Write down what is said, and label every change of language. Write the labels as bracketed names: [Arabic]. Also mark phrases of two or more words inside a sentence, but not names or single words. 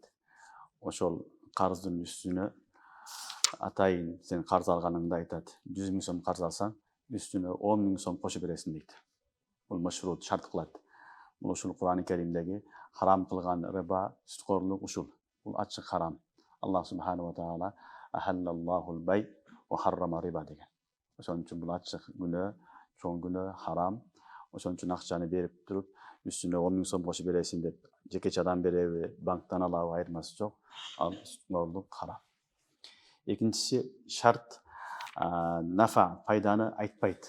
[Kyrgyz] Ошол карыздын үстүнө атайын сен карыз алганыңда айтат. 100 000 сом карыз алсаң, үстүнө 10 000 сом кошуп бересиң дейт. Бул машрут шарт кылат. Бул ушул Кур'ан-ы Керимдеги харам кылган рыба, сүткөрлүк ушул. Бул ачык харам. [Arabic] الله سبحانه وتعالى أحل الله البيع وحرم الربا [Kyrgyz] деген. Ошон үчүн бул ачык күнөө, чоң күнөө, харам. Ошон үчүн акчаны берип туруп, үстүнө 10 000 сом кошуп бересиң деп, жекече адам береби, банктан алабы айырмасы жок. Ал сүткөрлүк харам. Экинчиси шарт нафа, пайданы айтпайт.